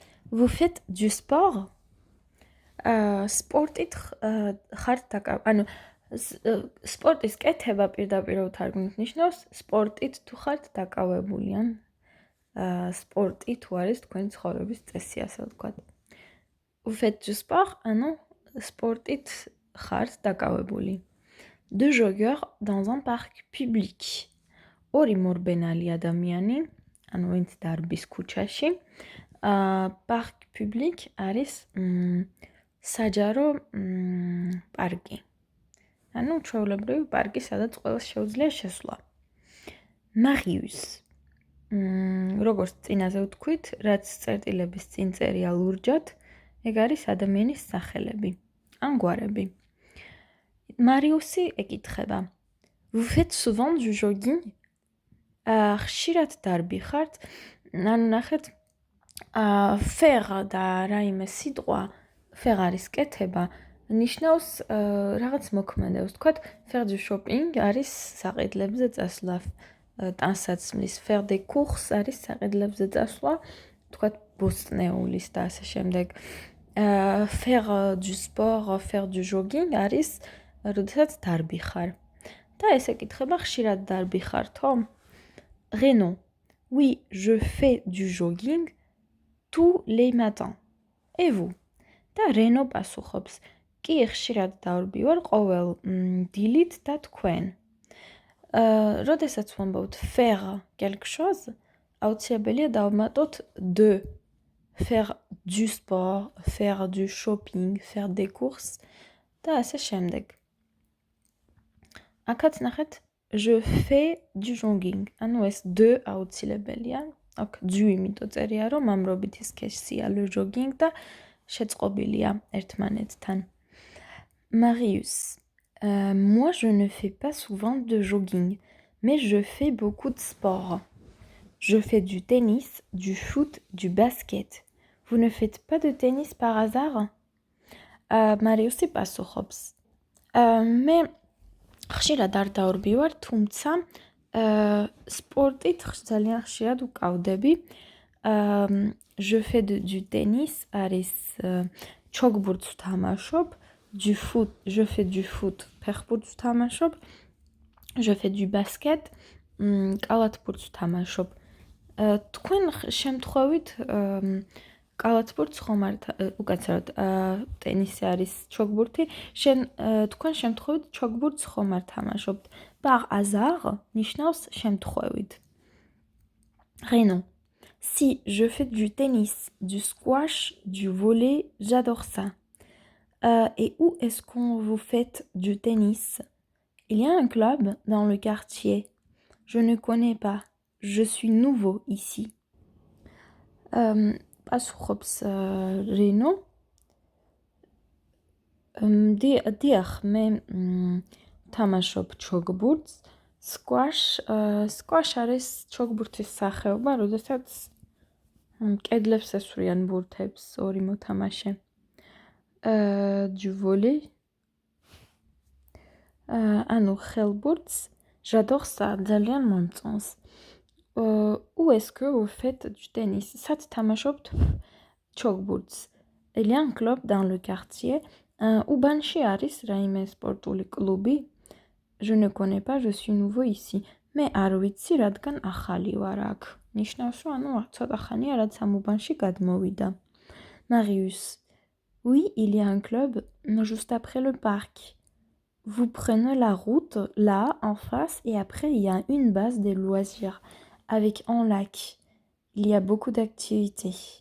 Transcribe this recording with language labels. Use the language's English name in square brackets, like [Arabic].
[French] Vous faites du sport? [Georgian] სპორტით ხართ ანუ სპორტის კეთება პირდაპირ ვთარგმნით ნიშნავს სპორტით თუ ხართ დაკავებული, ან სპორტი თუ არის თქვენი ცხოვრების წესი, ასე ვთქვათ. Vous faites du sport? ანუ სპორტით ხართ დაკავებული. [French] Deux joggeurs dans un parc public. [Georgian] ორი მორბენალი ადამიანი, ანუ ვინც დარბის ქუჩაში. Parc public არის საჯარო პარკი. ანუ ჩვეულებრივი პარკი, სადაც ყველას შეუძლია შესვლა. Marius. როგორც წინაზე ვთქვით, რაც წერტილების წინ წერია ლურჯად, ეგ არის ადამიანის სახელები, ან გვარები. Mariusi ეკითხება. [French] Vous faites souvent du jogging? [Georgian] ხშირად დარბი ხართ? ანუ ნახეთ, faire და რაიმე სიტყვა, faire არის კეთება, ნიშნავს რაღაც მოქმედებს. Თქვათ, [French] faire du shopping [Georgian] არის საყიდლებზე წასვლა, ტანსაცმლის, [French] faire des courses [Georgian] არის საყიდლებზე წასვლა, თქვათ, ბოსტნეულის და ასე შემდეგ. [French] Faire du sport, faire du jogging [Georgian] არის როდესაც დარბი ხარ. და ეს ეკითხება, ხშირად დარბი ხართო? [French] Renaud. Oui, je fais du jogging tous les matins. Et vous? [Georgian] და Renaud პასუხობს. კი, ხშირად დავრბი ვარ ყოველ დილით და თქვენ. როდესაც ვამბობთ faire quelque chose, აუცილებელია დავმატოთ de. [French] Faire du sport, faire du shopping, faire des courses [Georgian] და ასე შემდეგ. აქაც ნახეთ, [French] je fais du jogging. [Georgian] ანუ ეს de აუცილებელია. აქ du იმიტომ წერია, რომ ამრობითი სქესია le jogging და შეწყობილია ერთმანეთთან. [French] Marius. Moi, je ne fais pas souvent de jogging, mais je fais beaucoup de sport. Je fais du tennis, du foot, du basket. Vous ne faites pas de tennis par hasard? [Georgian] Mariusi პასუხობს. მე ხშირად არ დავრბი ვარ, თუმცა სპორტით ძალიან ხშირად ვკავდები. [French] Je fais du tennis [Georgian] არის ჩოგბურთს ვთამაშობ, [French] du foot, je fais du foot, [Georgian] ფეხბურთს ვთამაშობ, [French] je fais du basket, [Georgian] კალათბურთს ვთამაშობ. თქვენ შემთხვევით კალათბურთს ხომ არ უკაცრავად ტენისი არის ჩოგბურთი, თქვენ შემთხვევით ჩოგბურთს ხომ არ თამაშობთ. Par hasard ნიშნავს შემთხვევით. [French] Renaud. Si, je fais du tennis, du squash, du volley, j'adore ça. Et où est-ce qu'on vous faites du tennis? Il y a un club dans le quartier. Je ne connais pas. Je suis nouveau ici. [Georgian] პასუხობს Renaud. დიახ, მე თამაშობ ჩოგბურთს. Squash არის ჩოგბურთის სახეობა, როდესაც კედლებს ესვრიან ბურთებს ორი მოთამაშე. Du volley. ანუ ხელბურთს, [French] j'adore ça, [Georgian] ძალიან მომწონს. [French] Où est-ce que vous faites du tennis? [Georgian] Სად თამაშობთ ჩოგბურთს? [French] Il y a un club dans le quartier. [Georgian] უბანში არის რაიმე სპორტული კლუბი? [French] Je ne connais pas, je suis nouveau ici. [Georgian] მე არ ვიცი, რადგან ახალი ვარ აქ. ნიშნავს, რომ ანუ ცოტა ხანია, რაც ამ უბანში გადმოვიდა. [French] Marius. Oui, il y a un club juste après le parc. Vous prenez la route là en face et après il y a une base de loisirs avec un lac. Il y a beaucoup d'activités.